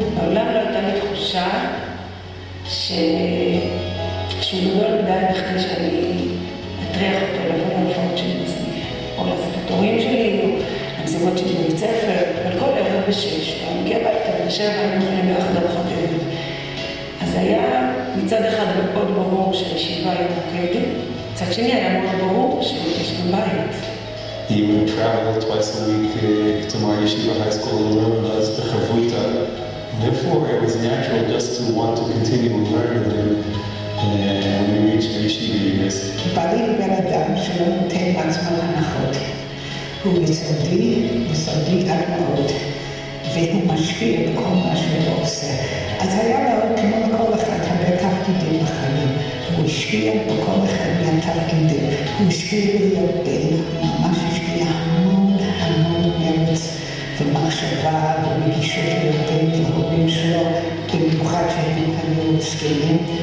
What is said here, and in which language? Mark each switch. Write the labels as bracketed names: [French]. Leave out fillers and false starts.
[Hebrew] בעולם לא הייתה לי תחושה שהוא גדול מדי בכדי שאני אטריח אותו לבוא להופעות שלי בסניף, או לאספת הורים שלי, או למסיבות שלי בבית ספר, אבל כל ערב בשש, הוא מגיע ביתה, בשבע היינו אוכלים ביחד ארוחת ערב. אז היה מצד אחד מאוד ברור שהישיבה היא מוקדת, מצד שני היה מאוד ברור שיש גם בית. [English] He would travel twice a week to my yeshiva high school and learn as the chavruta. Therefore, it was natural just to want to continue to learn with him when we reached the yeshiva years. [Hebrew] בא לי בן אדם שלא נותן לעצמו הנחות. הוא יסודי עד מאוד, והוא משפיע בכל מה שהוא עושה. אז היה לו כמו לכל אחד הרבה תפקידים בחיים. הוא השפיע בכל אחד מהתפקידים. הוא השפיע להיות בן, ממש השפיע המון מרץ ומחשבה ורגישות לילדים והורים שלו, במיוחד שהם היו זקנים.